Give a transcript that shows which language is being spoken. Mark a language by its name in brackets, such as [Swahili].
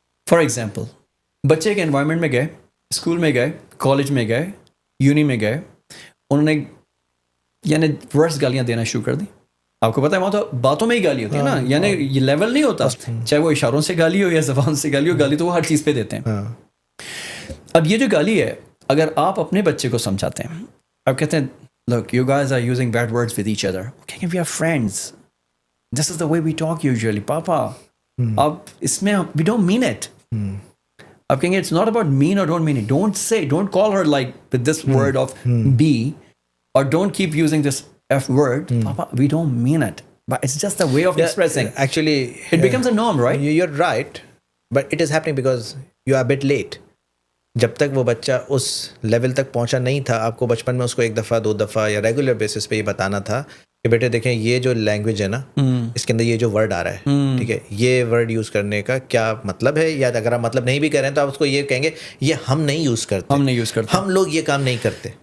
[Urdu] For example بچے کے environment میں گئے, اسکول میں گئے, کالج میں گئے, یونی میں گئے, انہوں نے یعنی ورس گالیاں دینا شروع کر دی. آپ کو پتہ ہے وہاں تو باتوں میں ہی گالی ہوتی ہے نا, یعنی یہ لیول نہیں ہوتا, چاہے وہ اشاروں سے گالی ہو یا زبان سے گالی ہو, گالی تو وہ ہر چیز پہ دیتے ہیں. اب یہ جو گالی ہے, اگر آپ اپنے بچے کو سمجھاتے ہیں, آپ کہتے ہیں [English] look you guys are using bad words with each other, okay, we are friends, this is the way we talk usually, [Urdu] papa, اب اس میں [English] we don't mean it. [Urdu] آپ کہیں گے [English] it's not about mean or don't mean it, don't call her like with this word of be, or don't keep using this F word, papa, we don't mean it, but it's just a way of expressing. Actually it becomes a norm, right? You're right, but it is happening because you are a bit late. [Urdu] جب تک وہ بچہ اس level تک پہنچا نہیں تھا, آپ کو بچپن میں اس کو 1 دفعہ 2 دفعہ یا ریگولر بیسس پہ یہ بتانا تھا کہ بیٹے دیکھیں یہ جو لینگویج ہے نا, اس کے اندر یہ جو ورڈ آ رہا ہے, ٹھیک ہے, یہ ورڈ یوز کرنے کا کیا مطلب ہے, یا اگر آپ مطلب نہیں بھی کر رہے ہیں تو آپ اس کو یہ کہیں گے یہ ہم نہیں یوز کرتے, ہم لوگ یہ کام نہیں کرتے.